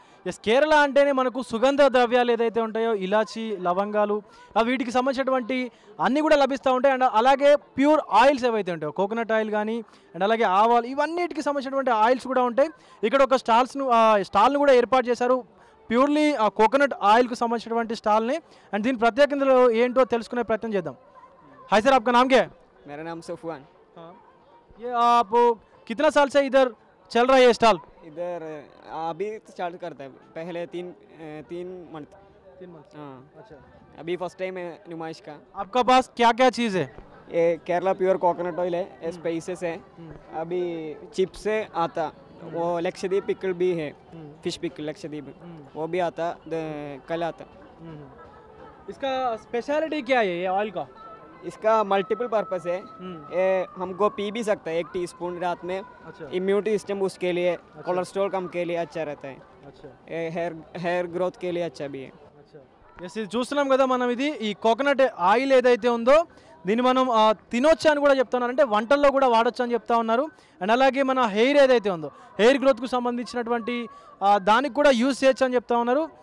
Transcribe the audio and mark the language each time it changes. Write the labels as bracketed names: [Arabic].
[Telugu] Yes, Kerala అంటేనే మనకు సుగంధ ద్రవ్యాలు ఏదైతే ఉంటాయో, ఇలాచి, లవంగాలు, వీటికి సంబంధించినటువంటి అన్నీ కూడా లభిస్తూ ఉంటాయి. అండ్ అలాగే ప్యూర్ ఆయిల్స్ ఏవైతే ఉంటాయో, కోకోనట్ ఆయిల్ కానీ అండ్ అలాగే ఆవాలు, ఇవన్నిటికి సంబంధించినటువంటి ఆయిల్స్ కూడా ఉంటాయి. ఇక్కడ ఒక స్టాల్ను కూడా ఏర్పాటు చేశారు, ప్యూర్లీ కోకోనట్ ఆయిల్కు సంబంధించినటువంటి స్టాల్ని. అండ్ దీని ప్రత్యేకతలు ఏంటో తెలుసుకునే ప్రయత్నం చేద్దాం. హాయ్ సార్, [Hindi] आपका नाम क्या है? मेरा नाम सफवान। ये आप कितना साल से इधर चल रहा है ये स्टॉल? इधर अभी स्टार्ट करता है, पहले तीन मंथ। हाँ, अच्छा, अभी फर्स्ट टाइम है नुमाइश का। आपका पास क्या क्या चीज़ है? ये केरला प्योर कोकोनट ऑयल है, स्पाइसेस है, अभी चिप्स से आता, वो लक्षद्वीप पिकल भी है, फिश पिकल लक्षद्वीप, वो भी आता, कल आता। इसका स्पेशलिटी क्या है ये ऑयल का? इसका मल्टीपल पर्पस है। ये हमको पी भी सकता है 1 टीस्पून रात में। अच्छा। इम्यूनिटी सिस्टम उसके लिए, कोलेस्ट्रॉल कम के लिए अच्छा रहता है। अच्छा ये हेयर ग्रोथ के लिए अच्छा भी है। [Telugu] ఎస్ ఇది చూస్తున్నాం కదా మనం, ఇది ఈ కోకోనట్ ఆయిల్ ఏదైతే ఉందో దీన్ని మనం తినొచ్చు అని కూడా చెప్తున్నారు, అంటే వంటల్లో కూడా వాడొచ్చు అని చెప్తా ఉన్నారు. అండ్ అలాగే మన హెయిర్ ఏదైతే ఉందో హెయిర్ గ్రోత్కు సంబంధించినటువంటి దానికి కూడా యూజ్ చేయొచ్చు అని చెప్తా ఉన్నారు.